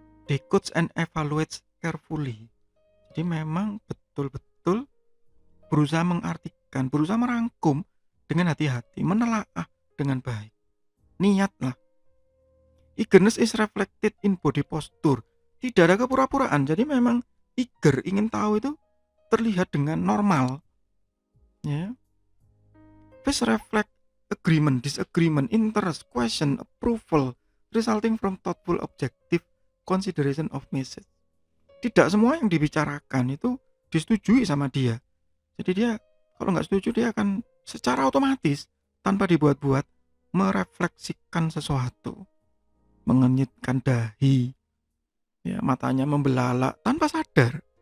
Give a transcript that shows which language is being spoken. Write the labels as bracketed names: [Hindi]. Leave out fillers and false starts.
[English] Decodes and evaluates carefully. [Indonesian] Jadi memang betul-betul berusaha mengartikan, berusaha merangkum dengan hati-hati, menelaah dengan baik. Niatlah. [English] Eagerness is reflected in body posture. [Indonesian] Tidak ada kepura-puraan. Jadi memang eager, ingin tahu itu terlihat dengan normal. Ya. [English] Face reflect agreement, disagreement, interest, question, approval, resulting from thoughtful, objective consideration of message. [Indonesian] Tidak semua yang dibicarakan itu disetujui sama dia. Jadi dia kalau nggak setuju, dia akan secara otomatis tanpa dibuat-buat merefleksikan sesuatu, mengenyitkan dahi, ya, matanya membelalak tanpa sadar.